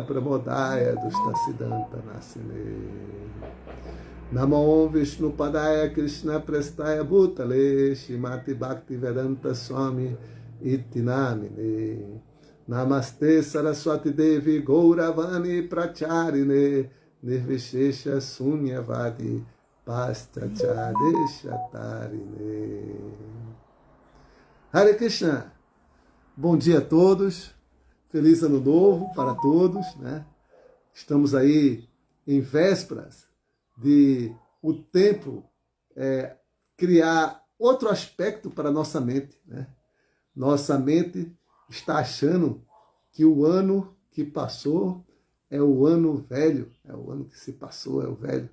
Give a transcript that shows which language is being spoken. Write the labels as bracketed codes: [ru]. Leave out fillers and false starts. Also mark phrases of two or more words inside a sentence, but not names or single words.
[sa] Pramodaya Dustasidanta Nasine Namam Vishnu Padaya Krishna Prestaya Bhutale Srimati Bhakti Vedanta Swami Itinamine Namaste Saraswati Devi Gauravani Pracharine Nirvishesha Sunyavadi Pastrachadeshatarine. [pt] Hare Krishna. Bom dia a todos. Feliz Ano Novo para todos, né? Estamos aí em vésperas de o tempo criar outro aspecto para a nossa mente, né? Nossa mente está achando que o ano que passou é o ano velho, é o ano que se passou, é o velho.